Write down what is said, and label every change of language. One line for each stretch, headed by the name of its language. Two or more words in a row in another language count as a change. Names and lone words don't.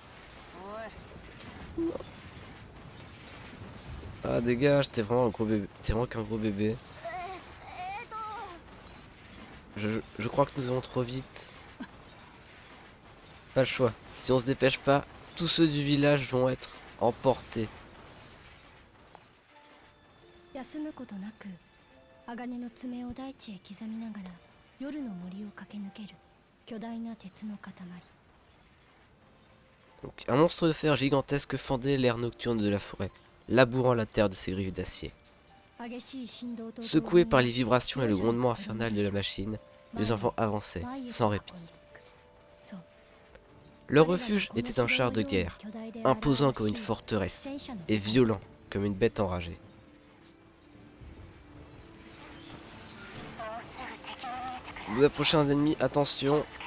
French: Ah dégage, t'es vraiment un gros bébé. T'es vraiment qu'un gros bébé. Je crois que nous allons trop vite. Pas le choix. Si on se dépêche pas, tous ceux du village vont être emportés.
Japanese: 休むことなく鋼の爪を大地へ刻みながら夜の森を駆け抜ける巨大な鉄の塊。
French: Donc, un monstre de fer gigantesque fendait l'air nocturne de la forêt, labourant la terre de ses griffes d'acier.
Japanese: 激しい振動と
French: Secoués par les vibrations et le grondement infernal de la machine, les enfants avançaient, sans répit. Leur refuge était un char de guerre, imposant comme une forteresse, et violent comme une bête enragée. Vous approchez un ennemi, attention.